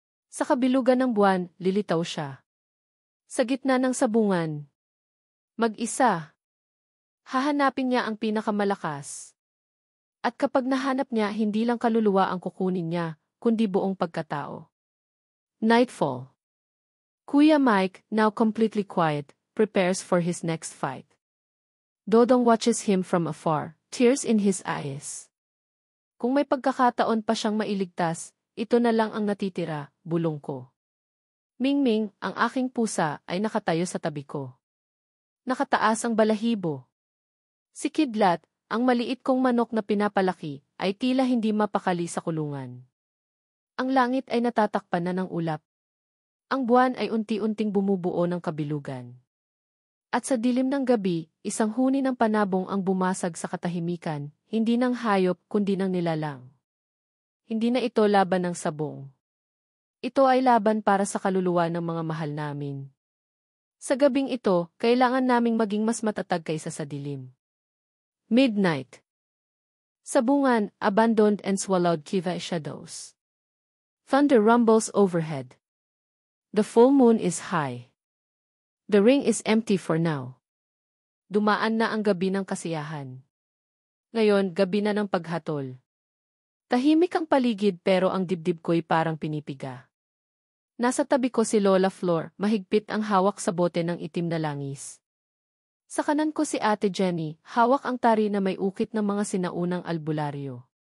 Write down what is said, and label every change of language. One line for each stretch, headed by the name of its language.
Filipino: Sa kabilugan ng buwan, lilitaw siya. Sa gitna ng sabungan. Mag-isa. Hahanapin niya ang pinakamalakas. At kapag nahanap niya, hindi lang kaluluwa ang kukunin niya, kundi buong pagkatao.
English: Nightfall. Kuya Mike, now completely quiet, prepares for his next fight. Dodong watches him from afar, tears in his eyes.
Filipino: Kung may pagkakataon pa siyang mailigtas, ito na lang ang natitira, bulong ko. Mingming, ang aking pusa, ay nakatayo sa tabi ko. Nakataas ang balahibo. Si Kidlat, ang maliit kong manok na pinapalaki, ay tila hindi mapakali sa kulungan. Ang langit ay natatakpan na ng ulap. Ang buwan ay unti-unting bumubuo ng kabilugan. At sa dilim ng gabi, isang huni ng panabong ang bumasag sa katahimikan, hindi ng hayop kundi ng nilalang. Hindi na ito laban ng sabong. Ito ay laban para sa kaluluwa ng mga mahal namin. Sa gabing ito, kailangan naming maging mas matatag kaysa sa dilim.
English: Midnight. Sabungan, abandoned and swallowed kiva shadows. Thunder rumbles overhead. The full moon is high. The ring is empty for now.
Filipino: Dumaan na ang gabi ng kasiyahan. Ngayon, gabi na ng paghatol. Tahimik ang paligid pero ang dibdib ko'y parang pinipiga. Nasa tabi ko si Lola Flor, mahigpit ang hawak sa bote ng itim na langis. Sa kanan ko si Ate Jenny, hawak ang tari na may ukit ng mga sinaunang albularyo.